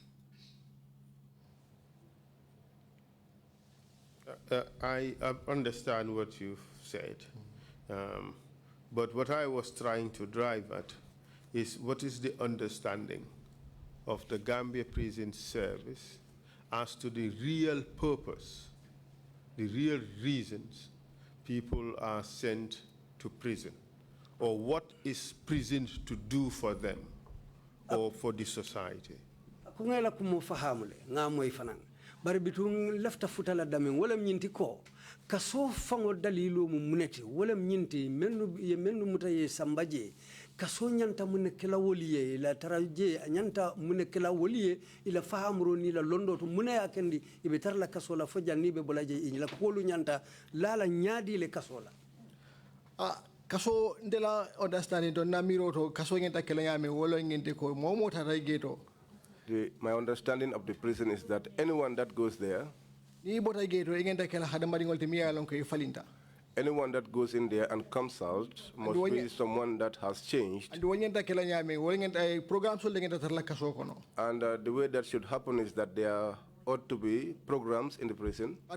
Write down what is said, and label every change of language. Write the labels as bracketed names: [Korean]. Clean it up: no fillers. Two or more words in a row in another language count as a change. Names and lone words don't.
[English] I understand what you've said, but what I was trying to drive at is what is the understanding of the Gambia Prison Service as to the real purpose, the real reasons people are sent to prison, or what is prison to do for them or for the society. [Mandingo] Kungela kumufahamule ngamo ifanang bari bitung lafta futala damen wala nyinti ko kaso fango dalilo mu muneti wala nyinti menu mutaye sambaje kaso nyanta munekela woliye ila taraje nyanta munekela woliye ila fahamro ni la londo to munaya kendi ibe tarla kaso la fojani be bolaje ila kolu nyanta lala nyadi le kaso la kaso ndela understanding to namiro to kaso nyanta kela yame wala ngente ko momo tarageto. [English] My understanding of the prison is that anyone that goes there, anyone that goes in there and comes out must be someone that has changed. And the way that should happen is that there ought to be programs in the prison.